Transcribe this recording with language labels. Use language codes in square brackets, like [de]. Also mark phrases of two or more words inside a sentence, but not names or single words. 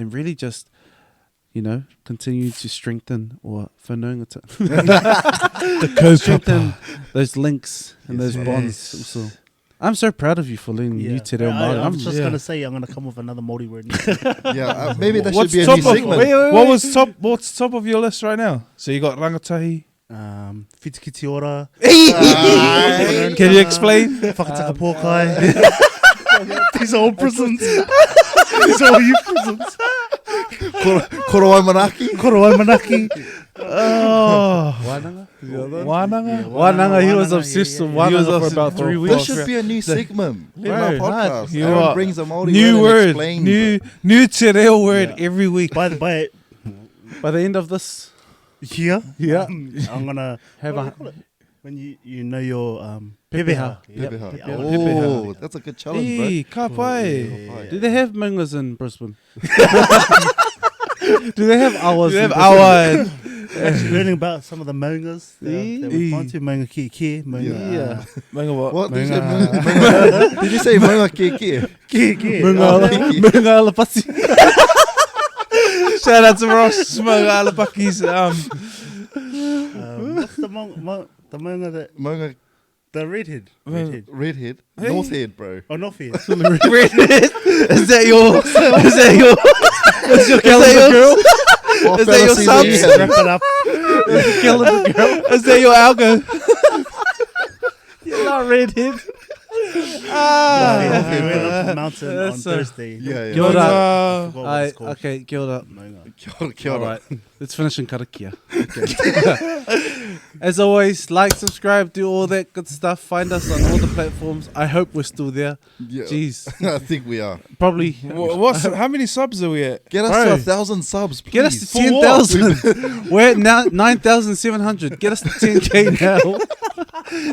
[en] And really just, continue to strengthen or strengthen those links and those Yes. bonds. So, I'm so proud of you for learning new Te Reo Māori. I'm just yeah. gonna say I'm gonna come with another Māori word. Yeah, maybe that should What's be a top new of segment. what's top of your list right now? So you got rangatahi. Whitikiti ora. Can you explain? Whakataka pōkai. These are all prisons. These are all you prisons. Korowai Manaki. Korowai manaki. Oh, Wānanga? Wananga. Wānanga, he was obsessed with He was Wānanga for obsessed about with 3 Wānanga. weeks. This should be a new segment in our Right. podcast. You Aaron are- brings a Māori New word and word, explains it. new Te Reo word every week. By By the end of this, here, Yeah. I'm gonna have what do a you call it? When you know your pepeha. Pepeha. Yeah. Oh, that's a good challenge, Hey, [mi] ka pai. [en] bro. Do they have mangas in Brisbane? Do they have hours? You have in Brisbane? our Actually learning about some of the mangas that we've gone to. Manga ki, manga. Yeah. Manga what? What did you say? Manga. Did you say Manga Keke? Ki. Manga alapati. Shout out to Ross Manga Alapakis. What's the manga that Manga the redhead? Redhead? Hey. North Head, bro. Oh, not here. Is that your? Is that your? Is your calendar girl? Oh, Is that your fantasy subs? league. Wrap it up. Calendar girl. Is that your algo? You're not redhead. We went up the mountain on That's Thursday. Yeah, [mi] Kia ora. [en] yeah. I forgot what it's called. Okay, [mi] kia ora. [en] Manga. [mi] Kia ora. [en] All right, let's finish in karakia. As always, like, subscribe, do all that good stuff. Find us on all the platforms. I hope we're still there. Yeah. Jeez. I think we are. Probably. How many subs are we at? Get us Bro. to 1,000 subs, please. Get us to For what? 10,000. We're at now 9,700. Get us to 10K now.